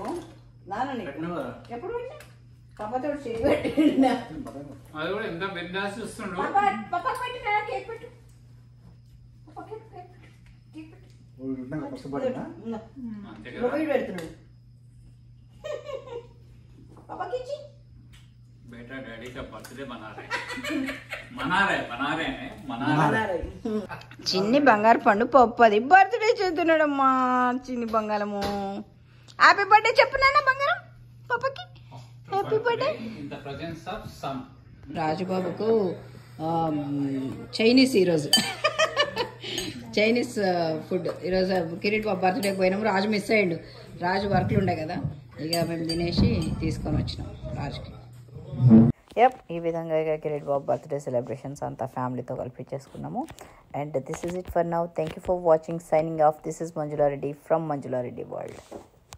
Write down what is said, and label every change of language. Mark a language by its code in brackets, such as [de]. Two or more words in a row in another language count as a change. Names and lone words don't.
[te] నాన్న ఎప్పుడు పెట్టినా పాపతో చేయి పెట్టిండా? అది కూడా ఎంత బిందాస్ చూస్తుండు. పాపకి పెట్టినా కేక్ పెట్టు. పెడుతున్నాడు పాపకి ఇచ్చి. [hi] बेटा डैडी का बर्थडे मना रहे [te] చిన్ని బంగారు పండు పప్పు అది బర్త్డే చేస్తున్నాడమ్మా. చిన్ని బంగారము [en] happy birthday [te] చెప్పు నాన్న బంగారం పాపకి. [en] happy birthday. in the presence of son. [te] రాజుబాబుకు చైనీస్ ఈరోజు [en] Chinese food. [te] ఈరోజు కిరీట్ బాబు బర్త్డేకి పోయినాము. రాజు మిస్ అయ్యిండు. రాజు వర్క్లు ఉండే కదా, ఇక మేము తినేసి తీసుకొని వచ్చినాం రాజుకి. ఈ విధంగా ఇక కిరీట్ బాబు [en] birthday celebrations [te] అంతా ఫ్యామిలీతో కలిపి చేసుకున్నాము. [en] and this is it for now. thank you for watching. signing off. this is Manjula Reddy from Manjula Reddy World.